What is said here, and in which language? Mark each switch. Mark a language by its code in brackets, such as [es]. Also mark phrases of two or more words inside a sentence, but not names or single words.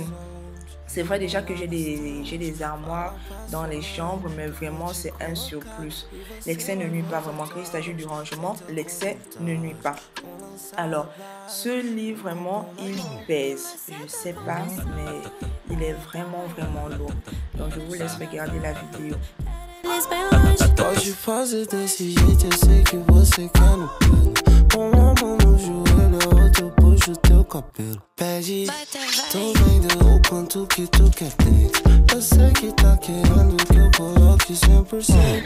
[fr] C'est vrai déjà que j'ai des armoires dans les chambres, mais vraiment c'est un surplus. L'excès ne nuit pas vraiment. Quand il s'agit du rangement, l'excès ne nuit pas. Alors, ce lit vraiment, il pèse. Je sais pas, mais il est vraiment lourd. Donc je vous laisse regarder la vidéo. [pt] Pode fazer desse jeito, eu sei que você quer no pelo. Uma mão no joelho, a outra eu puxo teu cabelo. Pede, tô vendo o quanto que tu quer dentro. Eu sei que tá querendo que eu coloque 100%.